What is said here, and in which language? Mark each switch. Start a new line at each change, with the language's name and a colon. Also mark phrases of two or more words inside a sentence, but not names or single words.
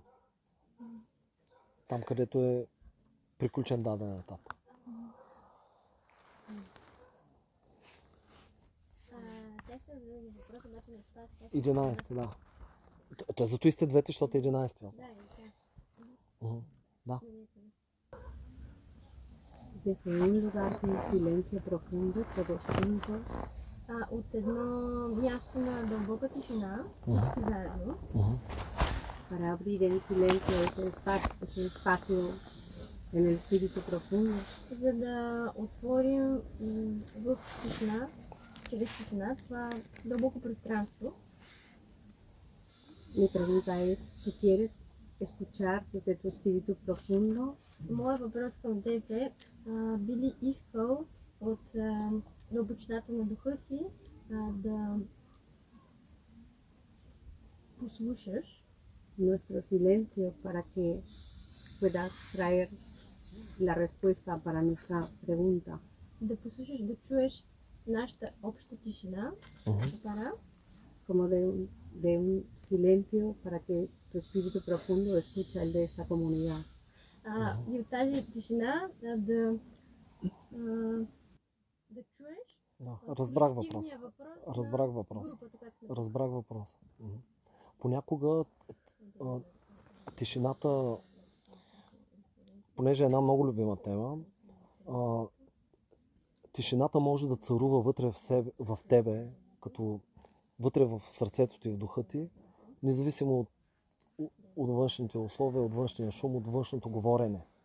Bulgarian: Там, където е приключен даден етап. Те са за въпрос, обаче не това е 11, да. Той зато и сте двете, защото е 11 въпрос. Да.
Spanish: Desde un lugar de silencio profundo, todos juntos,
Bulgarian: от едно място на дълбока тишина, всички заедно,
Spanish: para abrir en silencio ese espacio en el espíritu profundo.
Bulgarian: за да отворим в тишина, чрез тишина, това дълбоко пространство.
Spanish: Mi pregunta es, ¿tú quieres escuchar desde tu espíritu profundo?
Bulgarian: Моят въпрос към теб е, би ли искал от дълбочината на духа си да послушаш
Spanish: Nuestro silencio para que puedas traer la respuesta para nuestra pregunta.
Bulgarian: да послушаш, да чуеш нашата обща тишина,
Spanish: para Como de un silencio para que tu espíritu profundo escucha el de esta comunidad.
Bulgarian: И от тази тишина да чуеш. Да, разбрах въпроса. Разбрах въпроса. Понякога тишината, понеже е една много любима тема, тишината може да царува вътре в тебе, като вътре в сърцето ти, в духа ти, независимо от външните условия, от външния шум, от външното говорене.